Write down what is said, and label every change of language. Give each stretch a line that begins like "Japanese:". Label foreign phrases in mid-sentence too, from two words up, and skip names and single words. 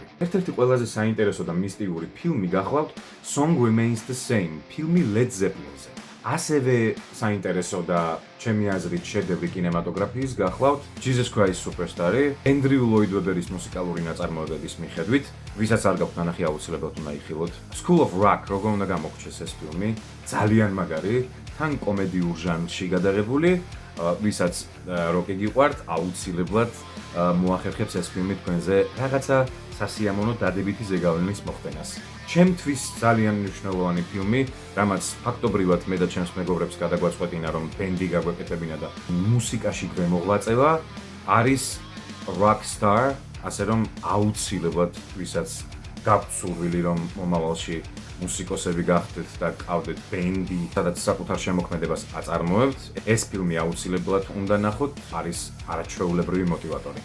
Georgian: ერთ-ერთი ყველაზე საინტერესო და მისტიური ფილმი გახლავთ Song Remains the Same, ფილმი Led Zeppelin-ზე. ასევე საინტერესო და ჩემი აზრით შედევრი კინემატოგრაფიის გახლავთ Jesus Christ Superstar-ი, Andrew Lloyd Webber-ის მუსიკალური ნაწარმოებების მიხედვით, ვისაც არ გაქვთ ნანახი აუცილებლად უნდა იხილოთ. School of Rock, როგორ უნდა გამოგჩეს ეს ფილმი, ძალიან მაგარი, თან კომედიურ ჟანრში გადაღებული, ვისაც როკი გიყვართ, აუცილებლად მოახერხებს ეს ფილმი თქვენზე რაღაცა სასიამოვნო დადებითი ზეგავლენის მოხდენას. ჩემთვის ძალიან მნიშვნელოვანი ფილმი, რამაც ფაქტობრივად მე და ჩემს მეგობრებს გადაგვაწყვეტინა, რომ ბენდი გაგვეკეთებინა და მუსიკაში გვემოღვაწევა, არის Rockstar, ასე რომ აუცილებლად ვისაც გაქვთ სურვილი, რომ მომავალში მუსიკოსები გახდეთ და გყავდეთ ბენდი, სადაც საკუთარ შემოქმედებას აწარმოებთ, ეს ფილმი აუცილებლად უნდა ნახოთ, არის არაჩვეულებრივი მოტივატორი.